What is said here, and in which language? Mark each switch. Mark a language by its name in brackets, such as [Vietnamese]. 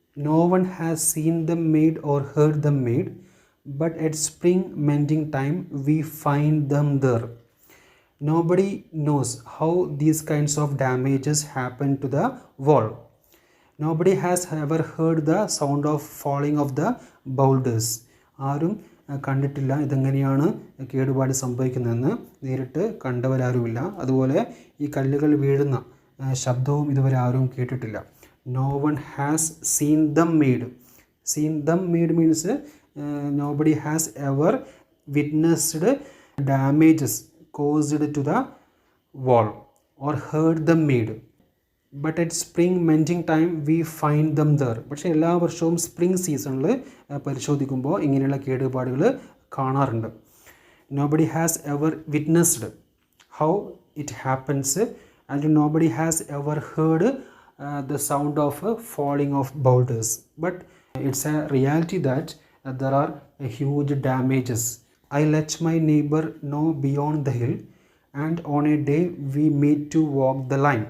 [English] No one has seen them made or heard them made, but at spring mending time we find them there. Nobody knows how these kinds of damages happen to the wall. Nobody has ever heard the sound of falling of the boulders. [Malayalam] ആരും കണ്ടിട്ടില്ല ഇതെങ്ങനെയാണ് കേടുപാട് സംഭവിക്കുന്നതെന്ന്. നേരിട്ട് കണ്ടവരാരുമില്ല. അതുപോലെ ഈ കല്ലുകൾ വീഴുന്ന ശബ്ദവും ഇതുവരെ ആരും കേട്ടിട്ടില്ല. [English] No one has seen them made. Seen them made means nobody has ever witnessed damages caused to the wall or heard them made. But at spring mending time we find them there. [Malayalam] പക്ഷേ എല്ലാ വർഷവും spring സീസണിൽ പരിശോധിക്കുമ്പോൾ ഇങ്ങനെയുള്ള കേടുപാടുകൾ കാണാറുണ്ട്. [English] Nobody has ever witnessed how it happens, and nobody has ever heard the sound of falling of boulders. But it's a reality that there are huge damages. I let my neighbor know beyond the hill, and on a day we meet to walk the line.